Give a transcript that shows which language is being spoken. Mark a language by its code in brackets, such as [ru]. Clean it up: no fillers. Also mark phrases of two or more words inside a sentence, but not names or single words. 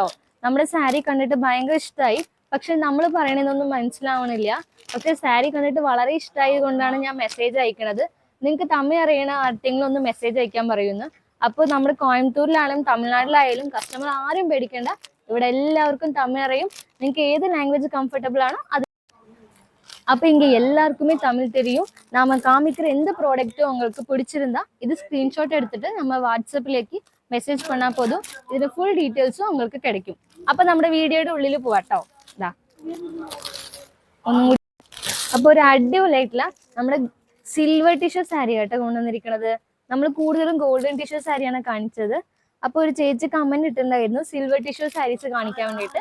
[ml] നമ്മുടെ സാരി കണ്ടിട്ട് ഭയങ്കര ഇഷ്ടമായി, പക്ഷെ നമ്മൾ പറയണതൊന്നും മനസ്സിലാവണില്ല. പക്ഷെ സാരി കണ്ടിട്ട് വളരെ ഇഷ്ടമായത് കൊണ്ടാണ് ഞാൻ മെസ്സേജ് അയക്കണത്. നിങ്ങൾക്ക് തമിഴ് അറിയണ ആർക്കെങ്കിലും ഒന്ന് മെസ്സേജ് അയക്കാൻ പറയുന്നു. അപ്പോൾ നമ്മുടെ കോയമ്പത്തൂരിലായാലും തമിഴ്നാട്ടിലായാലും കസ്റ്റമർ ആരും പേടിക്കേണ്ട, ഇവിടെ എല്ലാവർക്കും തമിഴ് അറിയും. നിങ്ങൾക്ക് ഏത് [en] language comfortable [ml] ആണോ அது. [ta] அப்போ இங்க எல்லாருக்குமே தமிழ் தெரியும். நாம காமிக்கிற எந்த ப்ராடக்ட்டும் உங்களுக்கு பிடிச்சிருந்தா இது ஸ்கிரீன்ஷாட் எடுத்துட்டு நம்ம [ml] വാട്സപ്പിലേക്ക് മെസ്സേജ് [ta] பண்ணா போதும். [ml] ഇതിന്റെ ഫുൾ ഡീറ്റെയിൽസും [ta] உங்களுக்கு கிடைக்கும். [ml] അപ്പൊ നമ്മുടെ വീഡിയോയുടെ ഉള്ളിൽ പോവാട്ടോ. ഇതാ ഒന്നും കൂടി. അപ്പോൾ ഒരു അടിപൊളിയായിട്ടുള്ള നമ്മുടെ [en] silver tissue [ml] സാരി ആട്ടോ കൊണ്ടുവന്നിരിക്കുന്നത്. നമ്മൾ കൂടുതലും [en] golden tissue [ml] സാരിയാണ് കാണിച്ചത്. അപ്പോൾ ഒരു ചേച്ചി കമന്റ് ഇട്ടിട്ടുണ്ടായിരുന്നു [en] silver tissue sarees [ml] കാണിക്കാൻ വേണ്ടിയിട്ട്.